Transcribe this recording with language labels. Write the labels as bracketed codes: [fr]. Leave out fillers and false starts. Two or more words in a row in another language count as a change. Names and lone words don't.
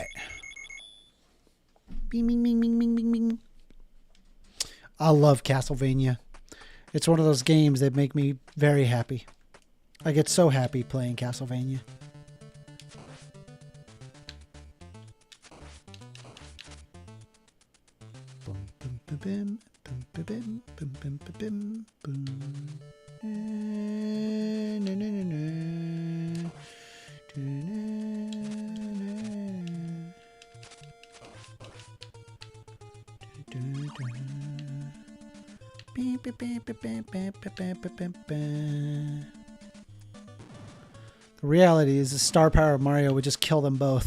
[en] Bing, bing, bing, bing, bing, bing, bing. I love Castlevania. It's one of those games that make me very happy. I get so happy playing Castlevania. Bim, bim, bim, bim, bim, bim, bim, bim, boom. Na, na, na, na. The reality is the star power of Mario would just kill them both.